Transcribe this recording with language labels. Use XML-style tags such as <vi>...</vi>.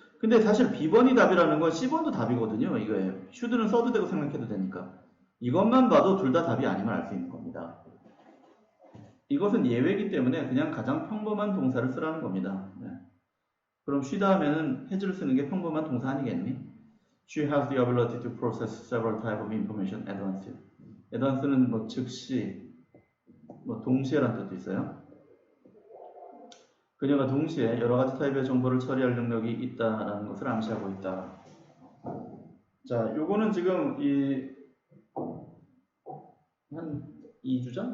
<ko>근데 사실 B번이 답이라는 건 C번도 답이거든요. 이거예요. should는 써도 되고 생각해도 되니까. 이것만 봐도 둘 다 답이 아님을 알 수 있는 겁니다. 이것은 예외이기 때문에 그냥 가장 평범한 동사를 쓰라는 겁니다. 네. 그럼 she 다음에는 has를 쓰는 게 평범한 동사 아니겠니?</ko> <en>She has the ability to process several types of information at once.</en> <ko>at once는 뭐 즉시, 뭐 동시에란 뜻도 있어요. 그녀가 동시에 여러 가지 타입의 정보를 처리할 능력이 있다라는 것을 암시하고 있다. 자, 요거는 지금 한 2주 전?</ko>